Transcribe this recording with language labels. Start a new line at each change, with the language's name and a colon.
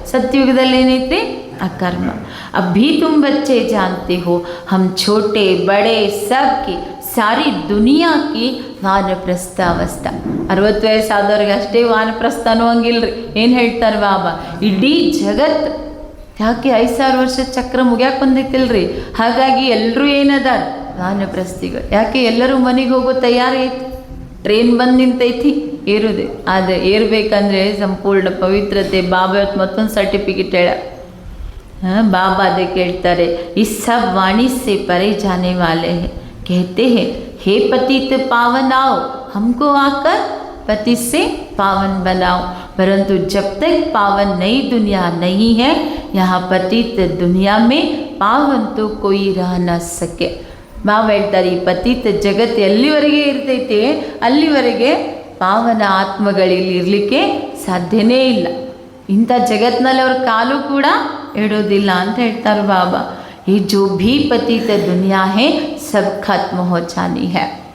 Kannada: ಸತ್ಯುಗದಲ್ಲಿ ಏನೈತಿ? ಅಕರ್ಮ.
Hindi: अभी तुम बच्चे जानते हो हम छोटे बड़े सब की सारी दुनिया की ವಾನಪ್ರಸ್ಥ ಅವಸ್ಥಾ.
Kannada: 60 ವಯಸ್ಸಾದವ್ರಿಗೆ ಅಷ್ಟೇ ವಾನಪ್ರಸ್ಥ ಅನ್ನುವಂಗಿಲ್ರಿ. ಏನು ಹೇಳ್ತಾರೆ ಬಾಬಾ? ಇಡೀ ಜಗತ್ತು ಯಾಕೆ 5000 ವರ್ಷ ಚಕ್ರ ಮುಗ್ಯಾಕೆ ಬಂದೈತಿಲ್ರಿ. ಹಾಗಾಗಿ ಎಲ್ಲರೂ ಏನದಾರ? ವಾನಪ್ರಸ್ಥಿಗಳು. ಯಾಕೆ ಎಲ್ಲರೂ ಮನೆಗೆ ಹೋಗೋ ತಯಾರೈತಿ? ಟ್ರೈನ್ ಬಂದು ನಿಂತೈತಿ ಏರೋದೆ, ಆದರೆ ಏರ್ಬೇಕಂದ್ರೆ ಸಂಪೂರ್ಣ ಪವಿತ್ರತೆ. ಬಾಬಾ ಇವತ್ತು ಮತ್ತೊಂದು ಸರ್ಟಿಫಿಕೇಟ್ ಹೇಳ.
Hindi: बाबा दे कहते इस सब वाणी से परे जाने वाले हैं, कहते हैं हे पतित पावन आओ, हमको आकर पति से पावन बनाओ. परंतु जब तक पावन नई दुनिया नहीं है, यहाँ पतित दुनिया में पावन तो कोई रह न सके.
Kannada: ಬಾಬಾ ಹೇಳ್ತಾರೆ ಈ ಪತಿತ ಜಗತ್ತು ಎಲ್ಲಿವರೆಗೆ ಇರ್ತೈತೆ ಅಲ್ಲಿವರೆಗೆ ಪಾವನ ಆತ್ಮಗಳಲ್ಲಿ ಇರಲಿಕ್ಕೆ ಸಾಧ್ಯನೇ ಇಲ್ಲ. ಇಂಥ ಜಗತ್ತಿನಲ್ಲಿ ಅವ್ರ ಕಾಲು ಕೂಡ ಇಡೋದಿಲ್ಲ ಅಂತ ಹೇಳ್ತಾರೆ ಬಾಬಾ.
Hindi: ಈ ಜೋ ಭೀ ಪತಿತ ದುನಿಯಾ ಹೇ ಸಬ್ ಖತ್ಮ ಹೋ ಜಾನಿ ಹೇ.